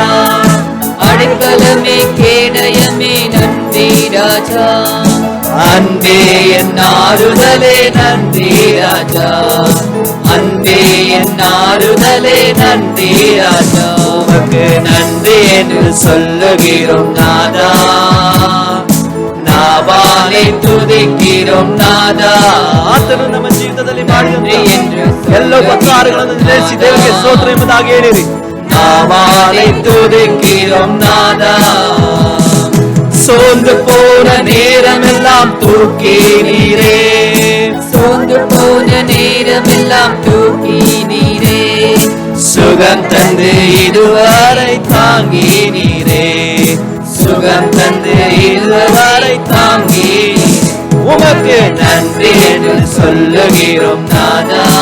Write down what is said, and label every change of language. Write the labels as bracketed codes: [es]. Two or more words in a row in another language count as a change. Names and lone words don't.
[ta] அடைக்கலமே கேடயமே நன்றி ராஜா, அன்பே என் ஆறுதலே நன்றி ராஜா, அன்பே என் ஆறுதலே நன்றி ராஜா, உமக்கு நன்றி என்று சொல்லுகிறோம் நாதா, நாவாலே துதிக்கிறோம் நாதா. [kn] ಆತನು ನಮ್ಮ ಜೀವಿತದಲ್ಲಿ ಮಾಡಿದಂತೆ ಎಂದು ಎಲ್ಲ ಉಪಕಾರಗಳನ್ನು ನೆನೆಸಿ ದೇವರಿಗೆ ಸ್ತೋತ್ರ ಎಂಬುದಾಗಿ ಹೇಳಿರಿ. [ta] நாவாலே துதிக்கிறோம் நாதா, சோர்ந்து போன நேரமெல்லாம் தூக்கி நீரே, சோர்ந்து போன நேரமெல்லாம் தூக்கி நீரே, சுகம் தந்து இதுவரை தாங்கி நீரே, சுகம் தந்து இதுவரை தாங்கி, உமக்கு நன்றி என்று சொல்லுகிறோம் நாதா,